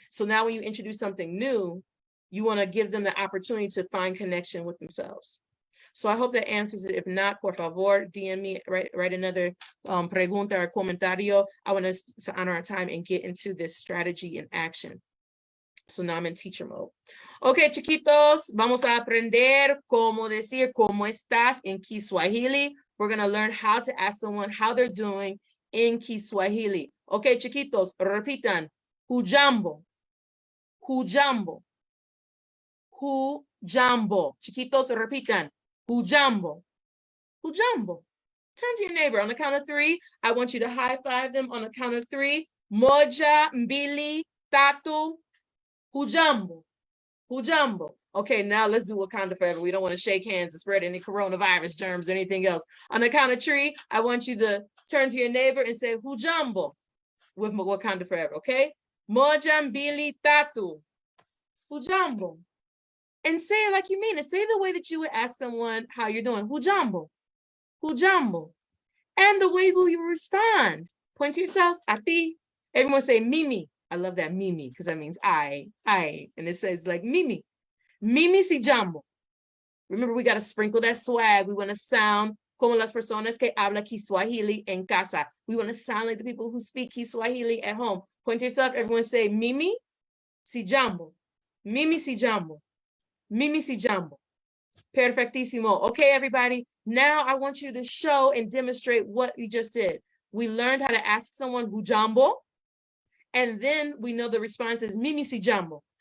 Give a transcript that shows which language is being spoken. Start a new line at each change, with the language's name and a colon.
English: So now when you introduce something new, you want to give them the opportunity to find connection with themselves. So I hope that answers it. If not,
Spanish: por favor,
English: DM me, write another pregunta or comentario. I want us to honor our time and get into this strategy in action. So now I'm in teacher mode.
Spanish: Okay, chiquitos, vamos a aprender cómo decir cómo estás en Kiswahili.
English: We're going to learn how to ask someone how they're doing in Kiswahili.
Spanish: Okay, chiquitos, repitan.
Swahili: Hujambo. Hujambo. Hujambo.
Spanish: Chiquitos, repitan.
Swahili: Hujambo. Hujambo.
English: Turn to your neighbor. On the count of 3, I want you to high five them on the count of 3.
Swahili: Moja, mbili, tatu. Hujambo. Hujambo.
English: Okay, now let's do Wakanda forever. We don't want to shake hands and spread any coronavirus germs or anything else. On the count of 3, I want you to turn to your neighbor and say Hujambo with Wakanda forever, okay?
Swahili: Moja, mbili, tatu. Hujambo.
English: And say it like you mean it. Say the way that you would ask someone how you're doing.
Swahili: Hujambo. Hujambo.
English: And the way you respond. Point to yourself.
Spanish: A ti.
English: Everyone say Mimi. I love that Mimi because that means I. And it says like Mimi.
Swahili: Mimi si jambo.
English: Remember, we got to sprinkle that swag. We want to sound
Spanish: como las personas que habla Kiswahili en casa.
English: We want to sound like the people who speak Kiswahili at home. Point to yourself. Everyone say
Swahili: Mimi si jambo. Mimi si jambo.
English: Mimi si jambo. Perfectissimo. Okay, everybody. Now I want you to show and demonstrate what you just did. We learned how to ask someone hujambo, and then we know the response is Mimi si jambo.